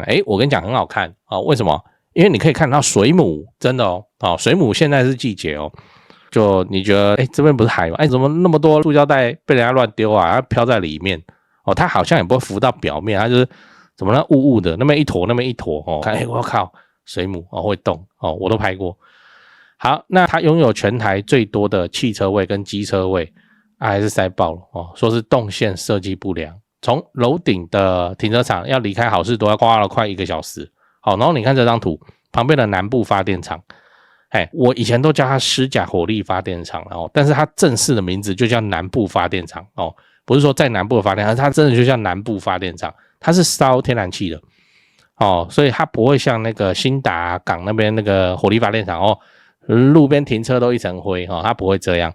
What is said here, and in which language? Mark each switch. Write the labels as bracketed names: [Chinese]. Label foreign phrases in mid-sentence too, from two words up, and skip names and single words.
[Chinese] 我跟你講很好看為什麼？因為你可以看到水母，真的水母現在是季節就你覺得這邊不是海嗎？怎麼那麼多塑膠袋被人家亂丟啊？它飄在裡面它好像也不會浮到表面，它就是怎麼呢霧霧的，那邊一坨那邊一坨看我靠，水母會動我都拍過。好，那它擁有全台最多的汽車位跟機車位還是塞爆了說是動線設計不良，從樓頂的停車場要離開好市多要花了快1個小時。好，然後你看這張圖，旁邊的南部發電廠，我以前都叫它獅甲火力發電廠，但是它正式的名字就叫南部發電廠不是說在南部的發電廠，它真的就叫南部發電廠，它是燒天然氣的所以它不會像那個新達港那邊那個火力發電廠路邊停車都一層灰它不會這樣。